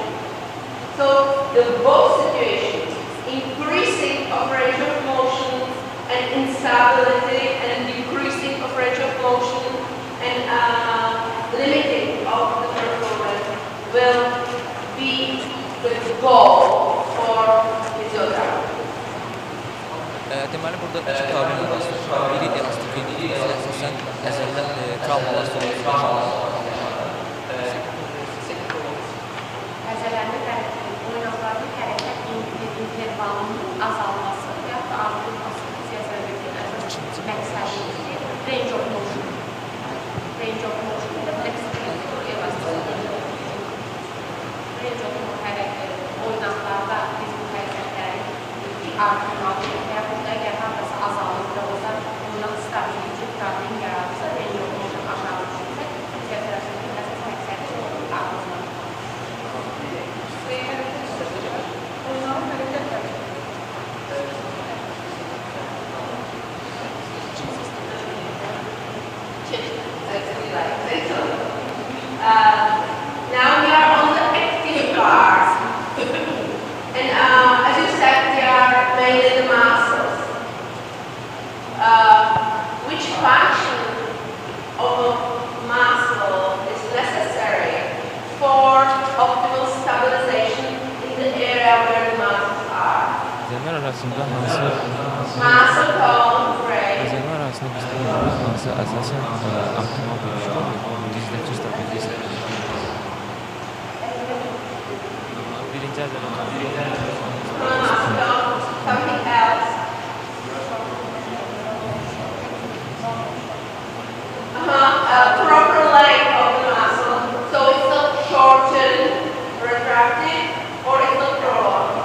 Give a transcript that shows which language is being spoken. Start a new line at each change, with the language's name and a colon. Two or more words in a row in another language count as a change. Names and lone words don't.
English: So the both situations, increasing of range of motion and instability, and decreasing of range of motion and limiting of the performance, will be the goal for physiotherapy.
Azerbaijani: Deməli, burada iki problem arasında biri elastikliyi, əsasən əzəllər travmalar sonucu Əzələrin oynaqlarının hərəkət intervalının azalması və ya da artırılması fizioterapinin əsas məqsədi
English: range of motion. Range of motion və flexibility elastikliyi. Range of motion
Azerbaijani: hərəkət oynaqlarda biz bu hərəkətləri artırmalıyıq və ya burada əgər hansısa azallıqda olsa, oynaq stability problem yaradırsa,
English: range of motion
Azerbaijani: aşağı düşürsə, fizioterapinin əsas məqsədi artırmaq.
English: Now we are on the active part, and as you said, they are mainly the muscles. Which function of a muscle is necessary for optimal stabilization in the area where the muscles are?
Azerbaijani: Əzəllər arasında hansı
English: Muscle tone, brain.
Azerbaijani: əzəllər arasında bizdə hansı əsasən optimal bölüşü var, dizdəki stabilizasiya. Birinci əzələ
English: Something else. Proper length of the muscle, so it's not shortened, retracted, or it's not prolonged.